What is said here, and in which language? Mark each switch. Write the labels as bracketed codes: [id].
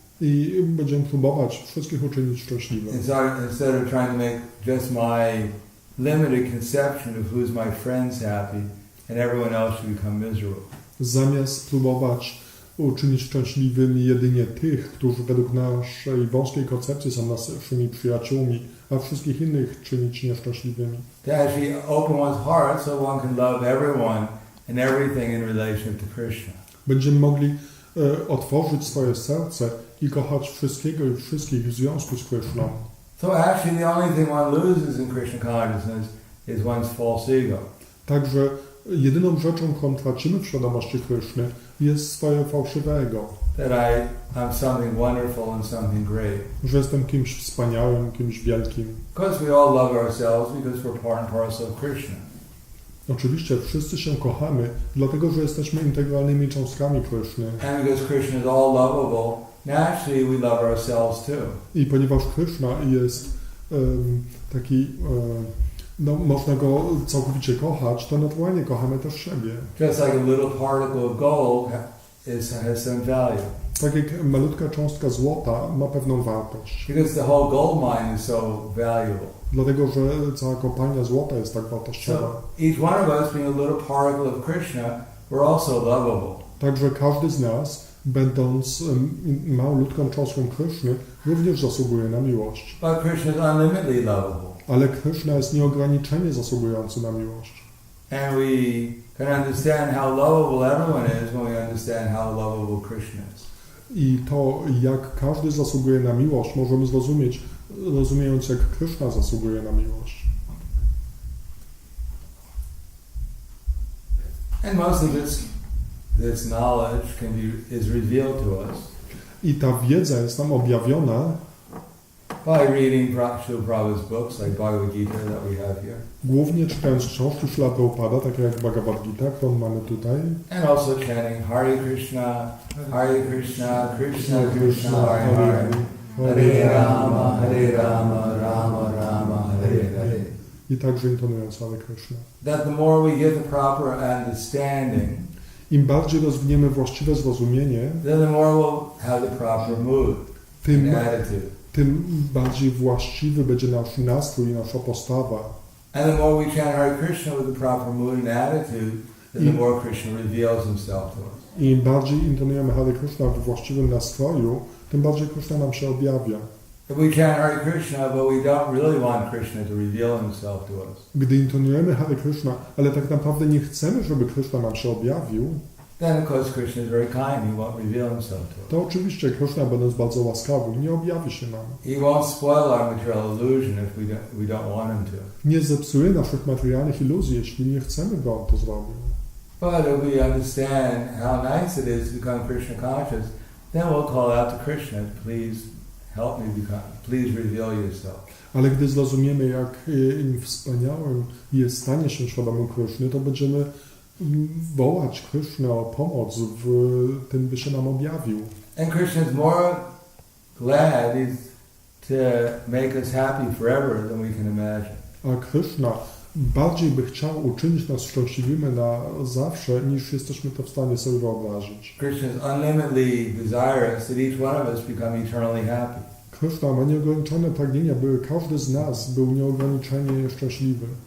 [pl] I będziemy próbować wszystkich uczynić szczęśliwych. [en] Instead of trying to make just my limited conception of who's my friends happy and everyone else should become miserable. [pl] Zamiast próbować uczynić szczęśliwymi jedynie tych, którzy według naszej wąskiej koncepcji są naszymi przyjaciółmi, a wszystkich innych czynić nieszczęśliwymi. [en] To actually open one's heart so one can love everyone and everything in relation to Krishna. [pl] Będziemy mogli otworzyć swoje serce i kochać wszystkiego i wszystkich w związku z Kryszną. [en] So actually the only thing one loses in Krishna consciousness is one's false ego. [pl] Także jedyną rzeczą, którą tracimy w świadomości Kryszny, jest swoje fałszywe ego. [en] That I'm something wonderful and something great. [pl] Że jestem kimś wspaniałym, kimś wielkim. [en] Because we all love ourselves because we're part and parcel of Krishna. [pl] Oczywiście wszyscy się kochamy, dlatego że jesteśmy integralnymi cząstkami Kryszny. [en] And because Krishna is all lovable, naturally we love ourselves too. [pl] I ponieważ Kryszna jest taki, no, można go całkowicie kochać, to naturalnie kochamy też siebie. [en] Just like a little particle of gold has some value. [pl] Tak jak malutka cząstka złota ma pewną wartość. [en] Because the whole gold mine is so valuable. [pl] Dlatego, że cała kopalnia złota jest tak wartościowa. [en] So each one of us being a little particle of Krishna, we're also lovable. [pl] Także każdy z nas, będąc malutką cząstką Kryszny, również zasługuje na miłość. [en] But Krishna is unlimitedly lovable. [pl] Ale Kryszna jest nieograniczenie zasługujący na miłość. [en] And we can understand how lovable everyone is when we understand how lovable Krishna is. [pl] I to, jak każdy zasługuje na miłość, możemy zrozumieć, rozumiejąc, jak Kryszna zasługuje na miłość. [en] And most of this knowledge is revealed to us. [pl] I ta wiedza jest nam objawiona [en] by reading Srila Prabhupada's books like Bhagavad Gita that we have here. [pl] Głównie czytając książki Srila Prabhupada, takie jak Bhagavad Gita, którą mamy tutaj. [en] And also chanting Hare Krishna, Krishna Krishna, Hare Hare, Hare Rama, Rama Rama, Hare Hare. [pl] I także intonując Hare Krishna. [en] That the more we get the proper understanding, [pl] im bardziej rozwiniemy właściwe zrozumienie, [en] then the more we'll have the proper mood and attitude. [pl] Tym bardziej właściwy będzie nasz nastrój i nasza postawa. [en] And the more we chant Hare Krishna with the proper mood and attitude, then the more Krishna reveals himself to us. [pl] Im bardziej intonujemy Hare Krishna w właściwym nastroju, tym bardziej Krishna nam się objawia. [en] If we chant Hare Krishna, but we don't really want Krishna to reveal himself to us, [pl] Gdy intonujemy Hare Krishna, ale tak naprawdę nie chcemy, żeby Krishna nam się objawił, [en] then of course Krishna is very kind. He won't reveal himself to us. [pl] to oczywiście Krishna, będąc bardzo łaskawy, nie objawi się nam. [en] He won't spoil our material illusion if we don't want him to. [pl] Nie zepsuje naszych materialnych iluzji, jeśli nie chcemy go, on to zrobił. [en] But if we understand how nice it is to become Krishna conscious, then we'll call out to Krishna, please help me become, please reveal yourself. [pl] Ale gdy zrozumiemy, jak wspaniałym jest stanie się świadomym Kryszny, to będziemy wołać Krysznę o pomoc w tym, by się nam objawił. [en] And Krishna is more glad to make us happy forever than we can imagine. [pl] A Kryszna bardziej by chciał uczynić nas szczęśliwymi na zawsze, niż jesteśmy to w stanie sobie wyobrazić. [en] Krishna is unlimitedly desirous that each one of us become eternally happy. [pl] Kryszna ma nieograniczone pragnienia, by każdy z nas był nieograniczenie szczęśliwy.